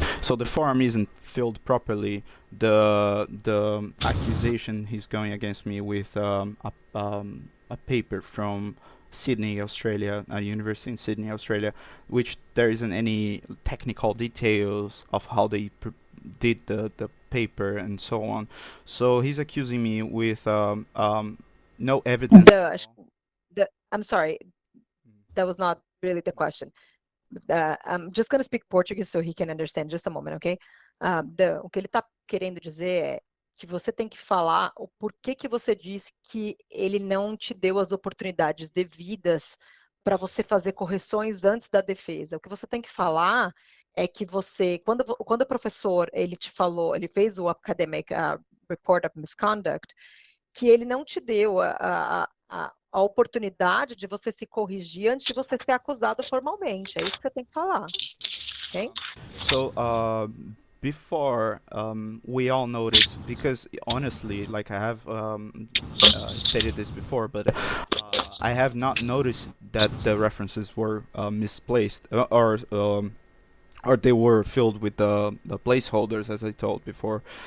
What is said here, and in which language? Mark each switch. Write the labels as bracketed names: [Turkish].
[English] So the form isn't filled properly. The accusation he's going against me with a paper from Sydney, Australia, a university in Sydney, Australia, which there isn't any technical details of how they did the paper and so on. So he's accusing me with no evidence. I'm sorry, that was not really the question. I'm just going to speak Portuguese so he can understand. Just a moment, okay? [Portuguese] O que ele está querendo dizer é que você tem que falar o porquê que você disse que ele não te deu as oportunidades devidas para você fazer correções antes da defesa. O que você tem que falar é que você, quando o professor ele te falou, ele fez o [English] academic report of misconduct, [Portuguese] que ele não te deu a oportunidade de você se corrigir antes de você ser acusado formalmente. É isso que você tem que falar, ok? [English] So before we all noticed, because honestly, like I have stated this before, but I have not noticed that the references were misplaced or they were filled with the placeholders, as I told before.